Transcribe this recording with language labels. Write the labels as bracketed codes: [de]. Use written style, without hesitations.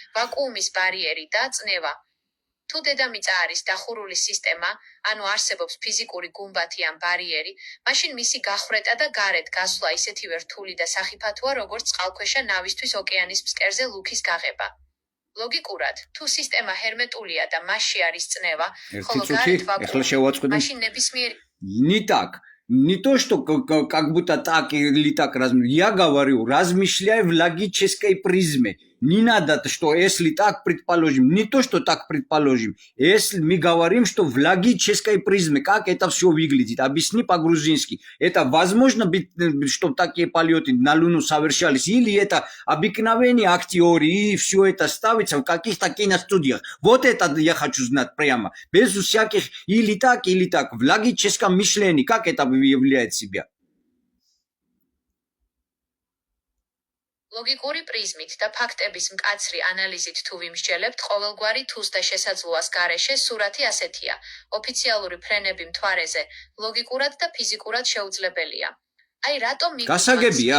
[ka] ვაკუუმის ბარიერი და წნევა. თუ დედამიწა არის დახურული სისტემა, ანუ არსებობს ფიზიკური გუმბათი ან ბარიერი, მაშინ მისი გახრეტა და გარეთ გასვლა ისეთივე რთული და სახიფათოა, როგორც წყალქვეშა ნავისთვის ოკეანის ფსკერზე ლუქის გაღება. ლოგიკურად, თუ სისტემა ჰერმეტულია და მასში არის წნევა, ხოლო გარეთ ვაკუუმი, მაშინ ნებისმიერი [ru] Не так. Не то, что как будто так или так размышляю. Я говорю, размышляю в логической призме. Не надо, что если так предположим, не то, что так предположим. Если мы говорим, что в логической призме, как это все выглядит. Объясни по-грузински. Это возможно, чтобы такие полеты на Луну совершались? Или это обыкновение актеры и все это ставится в каких-то киностудиях? Вот это я хочу знать прямо. Без всяких или так. В логическом мышлении, как это являет себя? [ka] ლოგიკური პრიზმით და ფაქტების მკაცრი ანალიზით თუ ვიმსჯელებთ ყოველგვარი თუს და შესაძლოას გარეშე, სურათი ასეთია. ოფიციალური ფრენები მთვარეზე ლოგიკურად და ფიზიკურად შეუძლებელია. აი რატომ გასაგებია?